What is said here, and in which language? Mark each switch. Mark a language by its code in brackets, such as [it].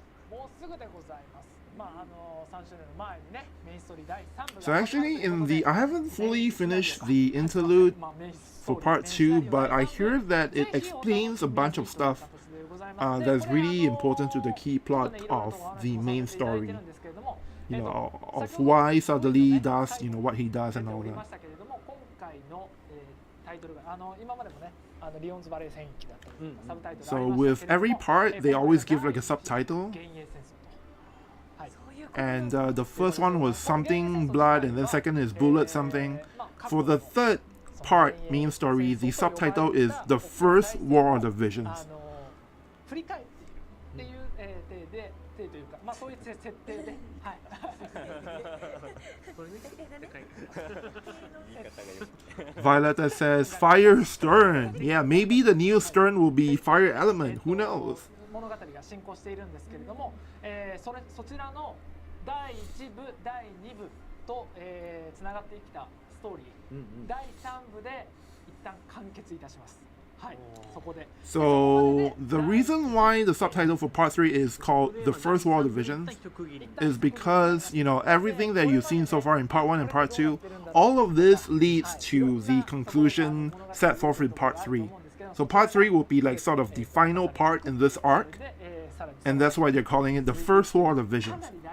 [ja] もうすぐでございます。3周年の前にね、メインストーリー第3部 [en] So actually in the, I haven't fully finished the interlude for part 2, but I hear that it explains a bunch of stuff that's really important to the key plot of the main story. You know, of why suddenly does, you know, what he does and all that. [ja] 今回のタイトルが今までもね、リオンズバレー戦役だったり、サブタイトル [en] So with every part, they always give like a subtitle. [ja] 幻影戦争と。はい。 [en] And the first one was something blood, and then second is bullet something. For the third part, main story, the subtitle is the first war of the visions. [ja] 振り返っているっていう体でというか、まあそういう設定で、はい。 [en] Violetta says Fire Stern. Yeah, maybe the new Stern will be Fire Element. Who knows? [ja] 物語が進行しているんですけれども、そちらの第1部、第2部とつながってきたストーリー、第3部で一旦完結いたします。はい、そこで。 [en] So the reason why the subtitle for part 3 is called The First War of the Visions is because, you know, everything that you've seen so far in part 1 and part 2, all of this leads to the conclusion set forth in part 3. So part 3 will be like sort of the final part in this arc, and that's why they're calling it The First War of the Visions.